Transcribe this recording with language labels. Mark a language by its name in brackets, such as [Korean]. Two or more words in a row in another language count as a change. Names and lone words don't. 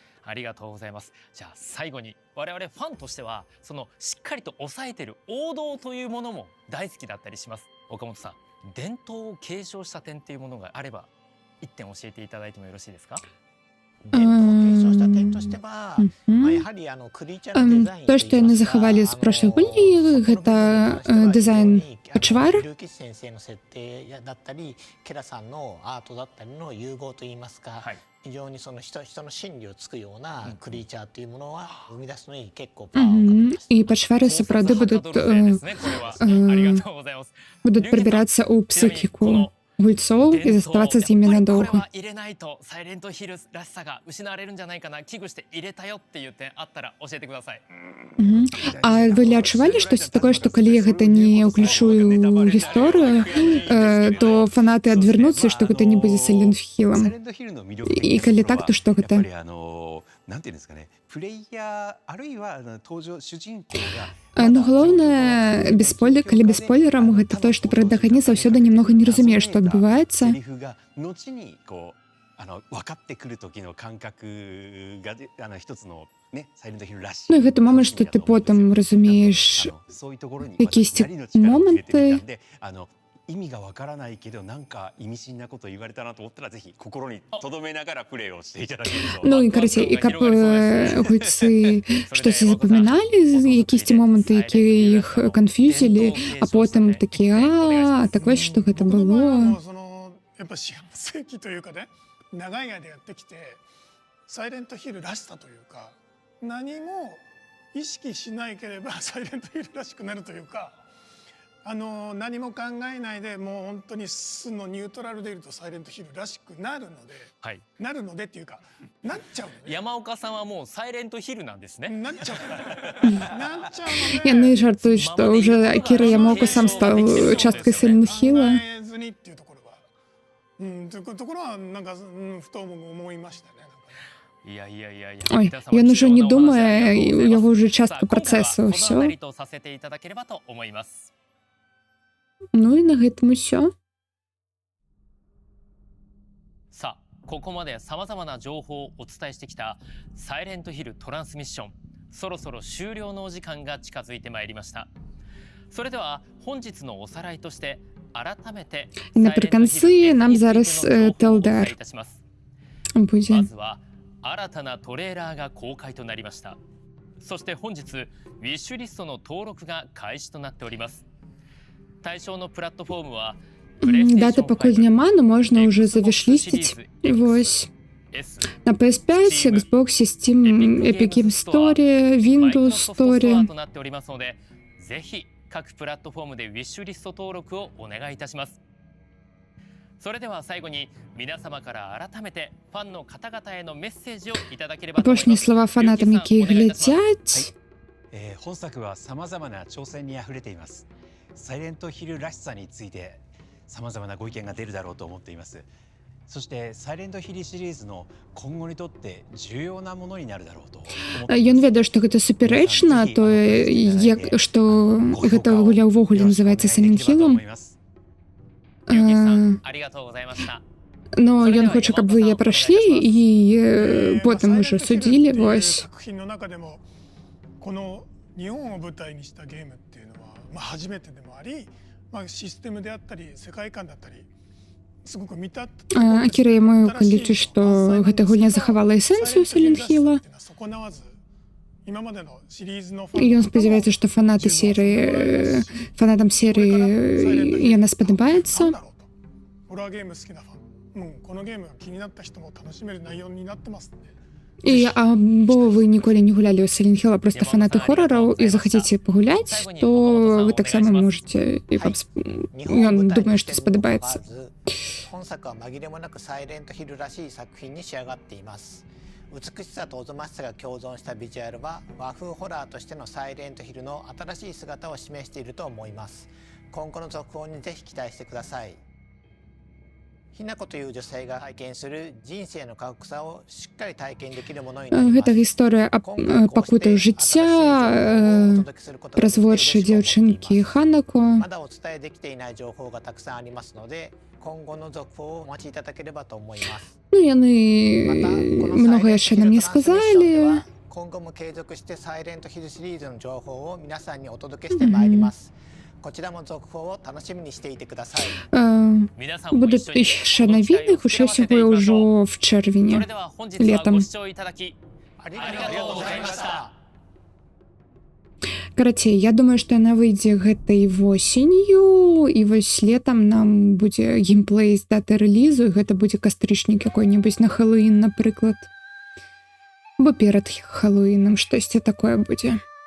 [Japanese] ありがとうございます。じゃあ最後に我々ファンとしてはそのしっかりと抑えてる王道というものも大好きだったりします。岡本さん、伝統を継承した点っていうものがあれば一点教えていただいてもよろしいですか？伝統を継承した点としては、やはりクリーチャーのデザイン [Belarusian] と што яны захавалі з прошлых гульні, гэта дызайн пачвар. [Japanese] 龍吉先生の設定だったり、ケラさんのアートだったりの融合といいますか、非常にその人の心理をつくようなクリーチャーというものは生み出すのに結構パワーをかけてます。 [Belarusian] І пачвары сапраўды будуць прабірацца ў псіхіку гульцоў і заставацца з імі надоўга. [Japanese] 入れないとサイレントヒルらしさが失われるんじゃないかな、危惧して入れたよっていう点あったら教えてください。 [Belarusian] А вы ли адчувалі штосьці такое, што калі я гэта не ўключу ў гісторыю, то фанаты адвярнуцца, што гэта не будзе Silent Hill'ам? І калі так, то што гэта? [Japanese] なんていうんですかね、プレイヤーあるいは登場主人公が [Belarusian] Ну, галоўнае, калі без спойлерам, гэта тое, што пратагоніст заўсёды немнога не разумее, што адбываецца. [Japanese] 分かってくる時の感覚が一つのね、サイレントヒルらしい。 [Belarusian] Ну, і гэта момант, што ты потым разумееш якісьці моманты. [Japanese] 意味がわからないけどなんか意味深なこと言われたなと思ったらぜひ心に留めながらプレイをしていただけると。 [Belarusian] Ну, і карацей, і каб гульцы штосьці запаміналі, якісьці моманты, якія іх канфьюзілі, а потым такі, так вось, што гэта было. [Japanese] やっぱ幸せ期というかね、長い間やってきてサイレントヒルらしさというか、何も意識しないければサイレントヒルらしくなるというか、何も考えないでもう本当に素のニュートラルでいるとサイレントヒルらしくなるので、なるのでっていうかなっちゃうのね。山岡さんはもうサイレントヒルなんですね。なっちゃうなっちゃうので。 [Belarusian] Яны жартуюць, што ўжо Акіра Ямаока сам стаў часткай Silent Hill'а. [Japanese] っていうところは、ところはなんかふと思いましたね。 [Belarusian] Ой, ён ужо не думае, у яго ўжо частка працэсу, ўсё. Ну і на гэтым усё. [Japanese] さあ、ここまで様々な情報をお伝えしてきたサイレントヒルトランスミッション、そろそろ終了のお時間が近づいてまいりました。それでは本日のおさらいとして改めて [Belarusian] Напрыканцы нам зараз TLDR будзе. [Japanese] まずは新たなトレーラーが公開となりました。そして本日ウィッシュリストの登録が開始となっております。対象のプラットフォームは [Belarusian] Даты пакуль няма, но можна ўжо завішлісціць. Вось. На PS5, Xbox, Steam, Epic Games Store, Windows Store. [Japanese] ぜひ各プラットフォームでウィッシュリスト登録をお願いいたします。それでは最後に皆様から改めてファンの方々へのメッセージをいただければと思います。 [Belarusian] Апошнія слова фанатам, якія глядзяць. [Japanese] 本作は様々な挑戦にあふれています。サイレントヒルらしさについて様々なご意見が出るだろうと思っています。そしてサイレントヒルシリーズの今後にとって重要なものになるだろうと思っています。 [Belarusian] Ён ведае, што гэта супярэчна, што гэта гуля ўвогуле называецца Silent Hill'ом. Но ён хоча, каб вы яе прайшлі і потым уже судзілі, вось. [Japanese] 作品の中でもこの日本を舞台にしたゲームっていうのは、初めてでもあり、システムであったり世界観だったりすごく見た [Belarusian] Акіра яму лічыць, што гэта гульня захавала эсэнцыю Silent Hill. [Japanese] 損なわず今までのシリーズのフ [Belarusian] І ён спадзяецца, што фанатам серыі яна спадабаецца. [Japanese] ホラーゲーム好きなファン、このゲームが気になった人も楽しめる内容になってますんで。 [Belarusian] І або вы ніколі не гулялі ў Silent Hill, а проста фанаты хорараў і захацеце пагуляць, то вы таксама можете, і вам ён думае, што спадабаецца. [Japanese] 本作は紛れもなくサイレントヒルらしい作品に仕上がっています。美しさとおぞましさが共存したビジュアルは和風ホラーとしてのサイレントヒルの新しい姿を示していると思います。今後の続報にぜひ期待してください。ひなこという女性が体験する人生の過酷さをしっかり体験できるものになります。 [Belarusian] Гэта гісторыя аб пакутах жыцця праз вочы дзяўчынкі Ханако. [Japanese] まだお伝えできていない情報がたくさんありますので、今後の続報をお待ちいただければと思います。 [Belarusian] Ну, яны многа яшчэ нам не сказалі. [Japanese] 今後も継続してサイレントヒルシリーズの情報を皆さんにお届けしてまいります。こちらも続報を楽しみにしていてください。 [Ukrainian] Будуть ще новини, хоча всього вже в червні, літом. [Belarusian] Карацей, я думаю, што яна выйдзе гэтай восенню, і вось летом нам будзе геймплей з даты рэлізу, і гэта будзе кастрычнік якой-небудзь на Хэллоуін, напрыклад. Бо перад Хэллоуінам штосьці такое будзе.